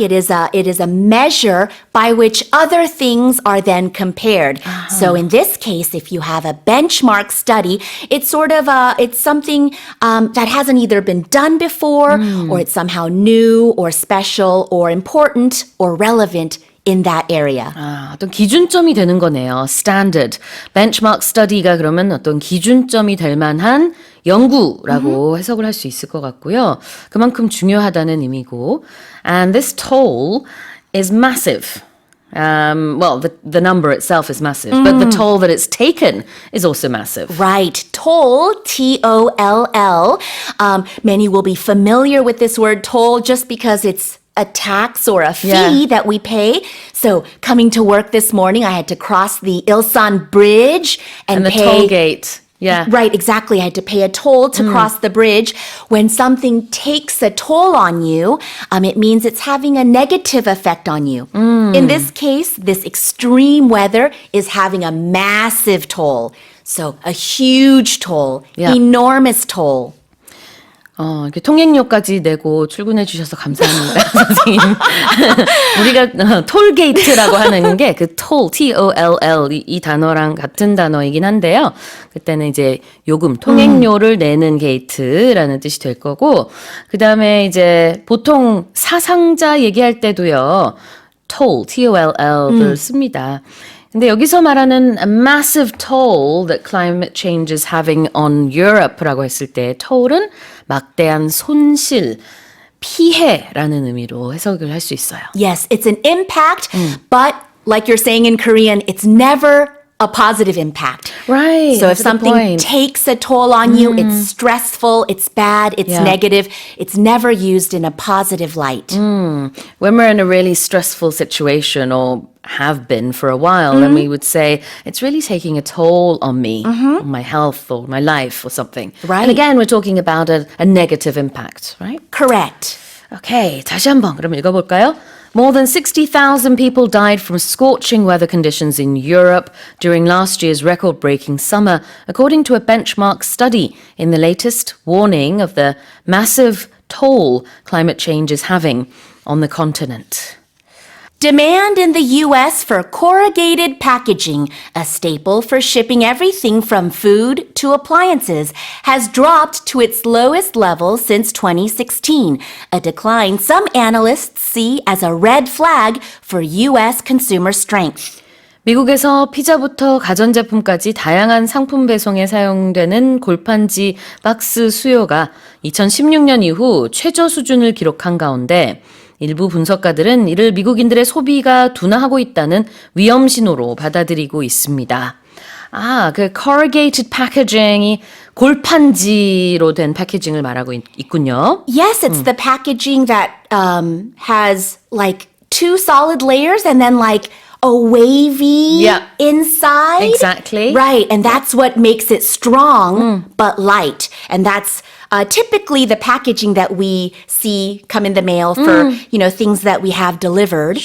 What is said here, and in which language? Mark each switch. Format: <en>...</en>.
<en>It is a measure by which other things are then compared. So in this case, if you have a benchmark study, it's sort of it's something that hasn't either been done before or it's somehow new or special or important or relevant in that area.</en> <ko>어떤 기준점이 되는 거네요.</ko> <en>Standard.</en> <ko>Benchmark study가 그러면 어떤 기준점이 될 만한 연구라고 해석을 할 수 있을 것 같고요. 그만큼 중요하다는 의미고.</ko> <en>And this toll is massive. The number itself is massive, but the toll that it's taken is also massive. Right. Toll, T-O-L-L. Many will be familiar with this word toll just because it's a tax or a fee that we pay. So coming to work this morning, I had to cross the Ilsan Bridge and the pay toll gate. Yeah. Right, exactly. I had to pay a toll to cross the bridge. When something takes a toll on you, it means it's having a negative effect on you. In this case, this extreme weather is having a massive toll. So a huge toll, enormous toll.</en> <ko>이렇게 통행료까지 내고 출근해 주셔서 감사합니다, 선생님. 우리가 톨게이트라고 하는 게 그 toll, T-O-L-L 이 단어랑 같은 단어이긴 한데요. 그때는 이제 요금, 통행료를 내는 게이트라는 뜻이 될 거고, 그 다음에 이제 보통 사상자 얘기할 때도요, toll, T-O-L-L을 씁니다. 근데 여기서 말하는</ko> <en>a massive toll that climate change is having on Europe</en> <ko>라고 했을 때 toll은 막대한 손실, 피해라는 의미로 해석을 할 수 있어요.</ko> <en>Yes, it's an impact, but like you're saying in Korean, it's never a positive impact. Right. So if that's a good something point. takes a toll on you, it's stressful, it's bad, it's Yeah. negative, it's never used in a positive light. When we're in a really stressful situation or have been for a while, then we would say, it's really taking a toll on me, on my health or my life or something. Right. And again, we're talking about a negative impact, right? Correct.</en> <ko>Okay, 다시 한번 그럼 읽어볼까요?</ko> <en>More than 60,000 people died from scorching weather conditions in Europe during last year's record-breaking summer, according to a benchmark study in the latest warning of the massive toll climate change is having on the continent. Demand in the U.S. for corrugated packaging, a staple for shipping everything from food to appliances, has dropped to its lowest level since 2016, a decline some analysts see as a red flag for U.S. consumer strength.</en> <ko>미국에서 피자부터 가전제품까지 다양한 상품 배송에 사용되는 골판지 박스 수요가 2016년 이후 최저 수준을 기록한 가운데 일부 분석가들은 이를 미국인들의 소비가 둔화하고 있다는 위험 신호로 받아들이고 있습니다. 그 corrugated packaging이 골판지로 된 패키징을 말하고 있군요.</ko> <en>Yes, it's the packaging that has like two solid layers and then like a wavy Yeah. inside. Exactly. Right, and that's what makes it strong but light. And that's typically the packaging that we see come in the mail for, things that we have delivered.</en>